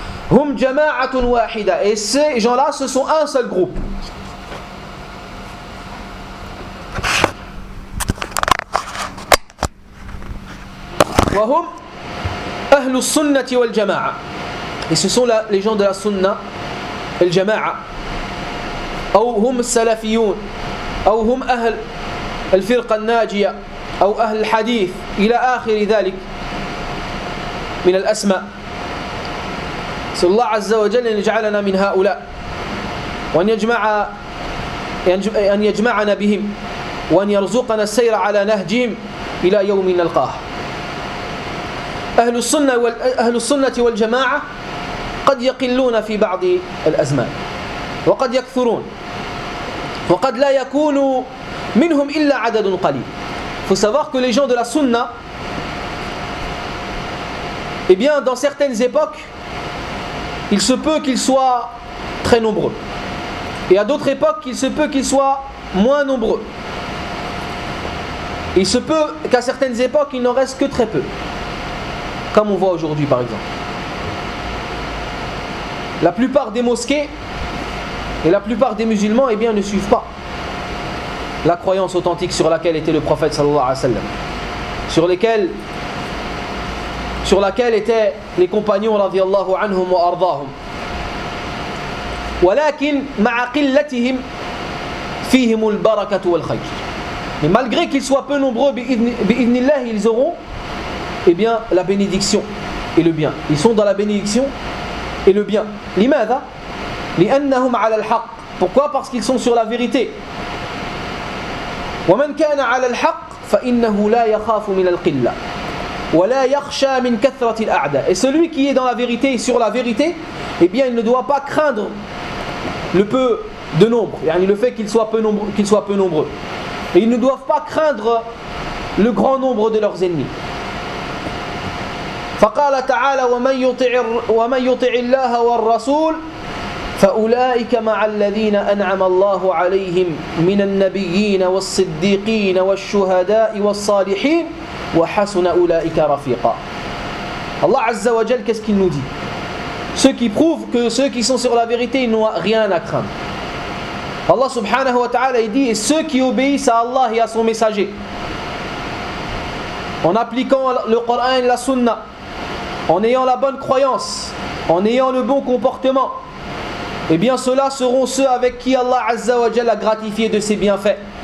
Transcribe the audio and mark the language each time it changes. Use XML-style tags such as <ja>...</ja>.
<ar>Hum jama'atun wahida.</ar> <fr>Et ces gens-là, ce sont un seul groupe.</fr> <ar>Wa hum ahlus sunnati wal jama'a.</ar> <fr>Et ce sont les gens de la sunna et le jama'a.</fr> <ar>أو هم السلفيون أو هم أهل الفرقة الناجية أو أهل الحديث إلى آخر ذلك من الأسماء. الله عز وجل أن يجعلنا من هؤلاء وأن يجمعنا بهم وأن يرزقنا السير على نهجهم إلى يوم نلقاه. أهل السنة والجماعة قد يقلون في بعض الأزمان، وقد يكثرون، وقد لا يكون منهم إلا عدد قليل.</ar> <fr>Faut savoir que les gens de la Sunna, eh bien, dans certaines époques, il se peut qu'ils soient très nombreux. Et à d'autres époques, il se peut qu'ils soient moins nombreux. Il se peut qu'à certaines époques, il n'en reste que très peu. Comme on voit aujourd'hui, par exemple. La plupart des mosquées et la plupart des musulmans, eh bien, ne suivent pas la croyance authentique sur laquelle était le prophète sallallahu alayhi wa sallam, sur laquelle étaient les compagnons radiyallahu anhum wa ardahum.</fr> <ar>ولكن مع قلتهم فيهم البركة والخير.</ar> <fr>Mais malgré qu'ils soient peu nombreux, bi'idhnillah, ils auront, eh bien, la bénédiction et le bien. Ils sont dans la bénédiction et le bien.</fr> <ar>لماذا؟ لأنهم على الحق.</ar> <fr>Pourquoi? Parce qu'ils sont sur la vérité.</fr> <ar>ومن كان على الحق فإنه لا يخاف من القلة ولا يخشى من كثرة الأعداء.</ar> <fr>Et celui qui est dans la vérité et sur la vérité, eh bien, il ne doit pas craindre le peu de nombre, yani le fait qu'ils soient peu nombreux, et ils ne doivent pas craindre le grand nombre de leurs ennemis.</fr> <ar>فقال تعالى ومن يطع الله والرسول فأولئك مع الذين أنعم الله عليهم من النبيين والصديقين والشهداء والصالحين وحسن أولئك رفيقا. الله عز وجل</ar> <fr>qu'est-ce qu'il nous dit? Ceux qui prouvent que ceux qui sont sur la vérité n'ont rien à craindre. Allah subhanahu wa ta'ala il dit, et ceux qui obéissent à Allah et à son messager, en appliquant le Coran et la Sunna, en ayant la bonne croyance, en ayant le bon comportement, eh bien ceux-là seront ceux avec qui Allah azza wa jalla a gratifié de ses bienfaits.</fr>